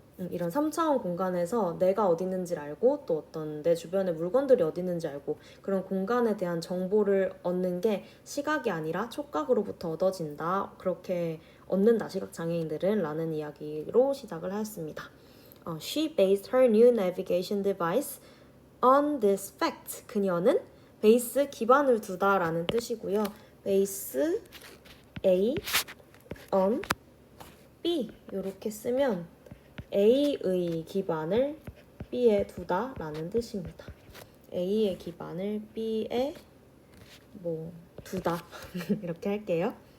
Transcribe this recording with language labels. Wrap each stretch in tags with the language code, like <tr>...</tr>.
<ko>이런 3차원 공간에서 내가 어디 있는지를 알고 또 어떤 내 주변의 물건들이 어디 있는지 알고 그런 공간에 대한 정보를 얻는 게 시각이 아니라 촉각으로부터 얻어진다. 그렇게 얻는다 시각장애인들은 라는 이야기로 시작을 하였습니다.</ko> <en>She based her new navigation device on this fact.</en> <ko>그녀는 베이스 기반을 두다 라는 뜻이고요.</ko> <en>base A on B</en> <ko>이렇게 쓰면 A의 기반을 B에 두다 라는 뜻입니다. A의 기반을 B에 두다 이렇게 할게요.</ko>